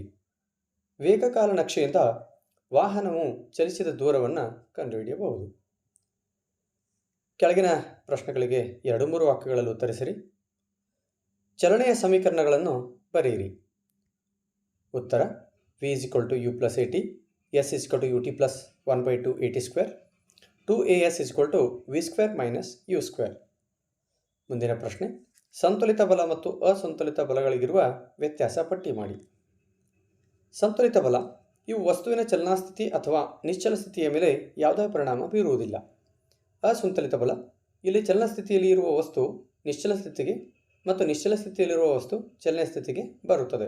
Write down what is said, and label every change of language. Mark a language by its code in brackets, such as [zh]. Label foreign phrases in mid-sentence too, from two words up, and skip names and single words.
[kn] ವೇಗಕಾಲ ನಕ್ಷೆಯಿಂದ ವಾಹನವು ಚಲಿಸಿದ ದೂರವನ್ನು ಕಂಡುಹಿಡಿಯಬಹುದು. ಕೆಳಗಿನ ಪ್ರಶ್ನೆಗಳಿಗೆ 2-3 ವಾಕ್ಯಗಳಲ್ಲಿ ಉತ್ತರಿಸಿರಿ. ಚಲನೆಯ ಸಮೀಕರಣಗಳನ್ನು ಬರೆಯಿರಿ. ಉತ್ತರ v = u + at, s = ut + 1/2 at², 2as = v² - u². ಮುಂದಿನ ಪ್ರಶ್ನೆ, ಸಂತುಲಿತ ಬಲ ಮತ್ತು ಅಸಂತುಲಿತ ಬಲಗಳಿಗಿರುವ ವ್ಯತ್ಯಾಸ ಪಟ್ಟಿ ಮಾಡಿ. ಸಂತುಲಿತ ಬಲ ಇವು ವಸ್ತುವಿನ ಚಲನಾಸ್ಥಿತಿ ಅಥವಾ ನಿಶ್ಚಲ ಸ್ಥಿತಿಯ ಮೇಲೆ ಯಾವುದೇ ಪರಿಣಾಮ ಬೀರುವುದಿಲ್ಲ. ಅಸಂತುಲಿತ ಬಲ ಇಲ್ಲಿ ಚಲನಸ್ಥಿತಿಯಲ್ಲಿ ಇರುವ ವಸ್ತು ನಿಶ್ಚಲ ಸ್ಥಿತಿಗೆ ಮತ್ತು ನಿಶ್ಚಲ ಸ್ಥಿತಿಯಲ್ಲಿರುವ ವಸ್ತು ಚಲನೆಯ ಸ್ಥಿತಿಗೆ ಬರುತ್ತದೆ.